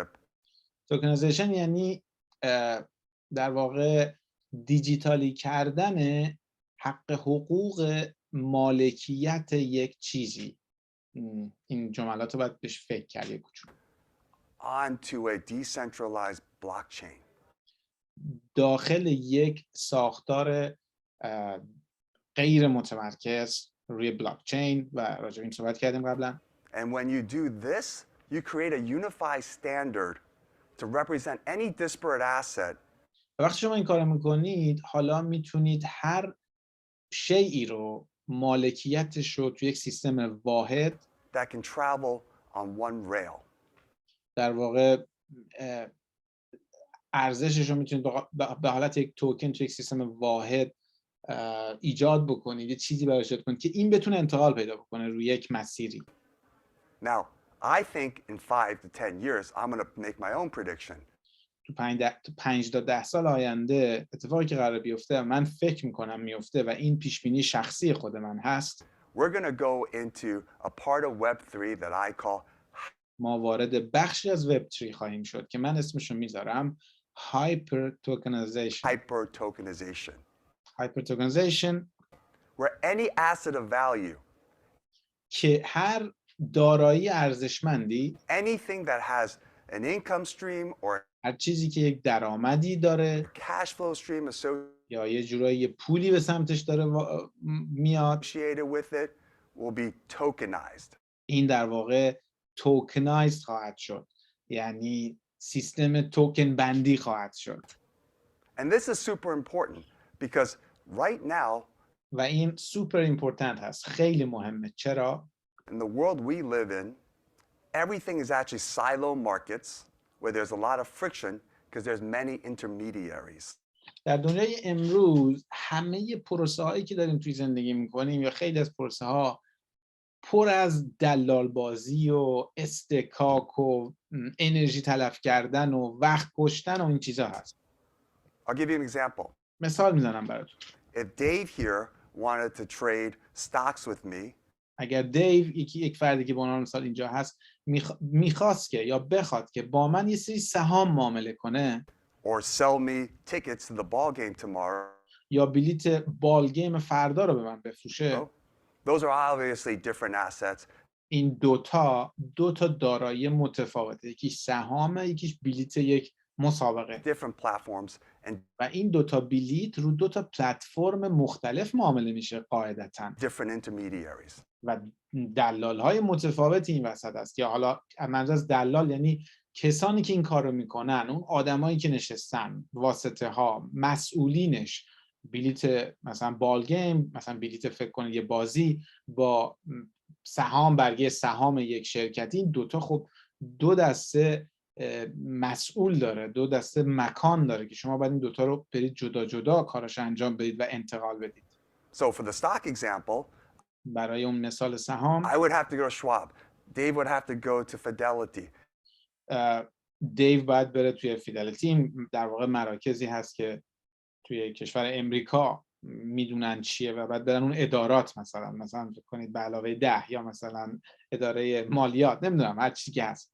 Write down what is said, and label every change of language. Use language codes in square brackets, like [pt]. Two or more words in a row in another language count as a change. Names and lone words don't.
[fa] توکنایزیشن یعنی در واقع دیجیتالی کردن حقوق مالکیت یک چیزی. این جملات رو باید بهش فکر کرد یک کوچولو. [en] Onto a decentralized blockchain. [fa] داخل یک ساختار غیر متمرکز روی بلاکچین و راجع به این صحبت کردیم قبلا. [en] And when you do this, you create a unified standard to represent any disparate asset. [fa] وقتی شما این کارو میکنید، حالا میتونید هر شیئی رو مالکیتش رو توی یک سیستم واحد [en] that can travel on one rail. [fa] در واقع ارزشش رو میتونید به حالت یک توکن توی یک سیستم واحد ایجاد بکنید، یه چیزی براش ایجاد کنید که این بتونه انتقال پیدا بکنه روی یک مسیری. [en] Now, I think in 5 to 10 years, I'm going to make my own prediction. [fa] تو 5 تا 10 سال آینده اتفاقی که قرار بیفته من فکر میکنم میفته و این پیش بینی شخصی خود من هست. [en] We're going to go into a part of Web3 that I call [fa] ما وارد بخشی از وب 3 خواهیم شد که من اسمشو میذارم [en] hyper tokenization. hyper tokenization where any asset of value, [fa] که هر دارایی ارزشمندی، [en] anything that has an income stream or [fa] هر چیزی که یک درآمدی داره [en] cash flow stream [fa] یا یه جورایی پولی به سمتش داره میاد، [en] associated with it will be tokenized. [fa] این در واقع توکنایزد خواهد شد، یعنی سیستم توکن بندی خواهد شد. [en] And this is super important because right now [fa] و این [en] super important [fa] هست، خیلی مهمه. چرا؟ [en] in the world we live in, everything is actually silo markets where there's a lot of friction because there's many intermediaries. [fa] در دنیای امروز همه پروسه هایی که داریم توی زندگی میکنیم یا خیلی از پروسه ها پر از دلال بازی و استکاک و انرژی تلف کردن و وقت کشتن و این چیزا هست. [en] I'll give you an example. [fa] مثال میزنم براتون. [en] If Dave here wanted to trade stocks with me, [fa] اگر دیو یک فردی که به عنوان مثال اینجا هست میخواست که یا بخواد که با من یه سری سهام معامله کنه [en] or sell me tickets to the ball game tomorrow, [fa] یا بلیت [en] ball game [fa] فردا رو به من بفروشه، [en] those are obviously different assets. [fa] این دو تا دارایی متفاوته، یکیش سهامه، یکیش بلیت یک مسابقه. [en] Different platforms and [fa] و این دو تا بلیت رو دو تا پلتفرم مختلف معامله میشه قاعدتاً [en] different intermediaries. [fa] و دلال‌های متفاوتی این وسط است. یا حالا منظور از دلال یعنی کسانی که این کار رو میکنن، اون آدمایی که نشستن، واسطه ها، مسئولینش. بلیت مثلا [en] ball game, [fa] مثلا بلیت فکر کنید یه بازی با سهام، برگه سهام یک شرکتی، این دوتا خب دو دسته مسئول داره، دو دسته مکان داره که شما باید این دوتا رو برید جدا جدا کارش انجام بدید و انتقال بدید. [en] So for the stock example, [fa] برای اون مثال سهام [en] I would have to go to Schwab. Dave would have to go to Fidelity. [fa] دیو باید بره توی فیدلیتی. این در واقع مراکزی هست که توی کشور امریکا میدونن چیه و بعد برن اون ادارات، مثلا فکر کنید به علاوه 10 یا مثلا اداره مالیات، نمیدونم هر چیزی که هست.